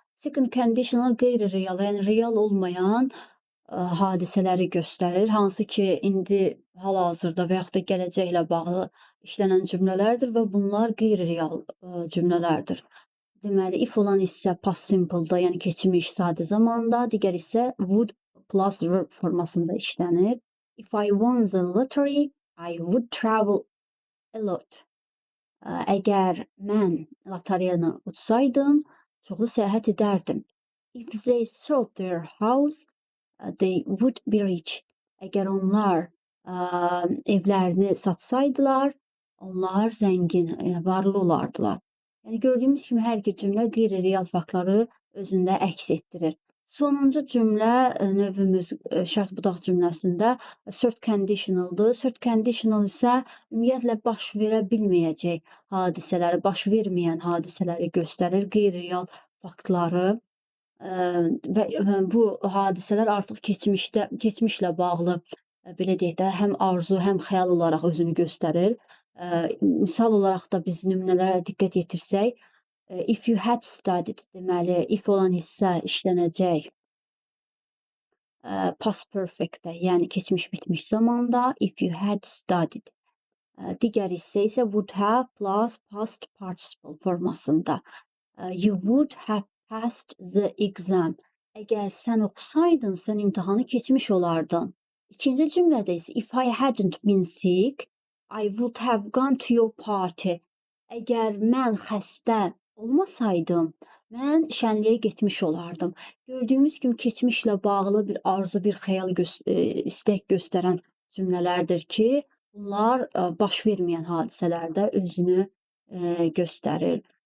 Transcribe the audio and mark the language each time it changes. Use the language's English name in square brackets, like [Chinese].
[Azerbaijani] Second conditional qeyri-real, yəni real olmayan hadisələri göstərir, hansı ki, indi hal-hazırda və yaxud da gələcəklə bağlı işlənən cümlələrdir və bunlar qeyri-real cümlələrdir. Deməli, if olan hissə past simple-da, yəni keçmiş sadə zamanda, digər isə would plus verb formasında işlənir. [English] If I won the lottery, I would travel a lot. [Azerbaijani] Əgər mən loteriyanı utsaydım, çoxlu səyahət edərdim. [English] If they sold their house, they would be rich. [Azerbaijani] Əgər onlar evlərini satsaydılar, onlar zəngin, varlı olardılar. Yəni gördüyümüz kimi hər iki cümlə qeyri-real faktları özündə əks etdirir. Sonuncu cümlə növümüz şərt budaq cümləsində third conditionaldır. Third conditional isə ümumiyyətlə baş verə bilməyəcək hadisələri, baş verməyən hadisələri göstərir, qeyri-real faktları. Və bu hadisələr artıq keçmişlə bağlı, belə deyək də, həm arzu, həm xəyal olaraq özünü göstərir. Misal olaraq da biz nümunələrə diqqət yetirsək, [English] if you had studied, [Azerbaijani] deməli, if olan hissə işlənəcək past perfect-də, yəni keçmiş bitmiş zamanda, if you had studied. Digər hissə isə would have plus past participle formasında. [English] You would have passed the exam. [Azerbaijani] Əgər sən oxusaydın, sən imtahanı keçmiş olardın. İkinci cümlədə isə [English] if I hadn't been sick, I would have gone to your party. [Azerbaijani] Əgər mən xəstə olmasaydım, mən şənliyə getmiş olardım. Gördüyümüz kimi keçmişlə bağlı bir arzu, bir xəyal, istək göstərən cümlələrdir ki, bunlar baş verməyən hadisələrdə özünü göstərir.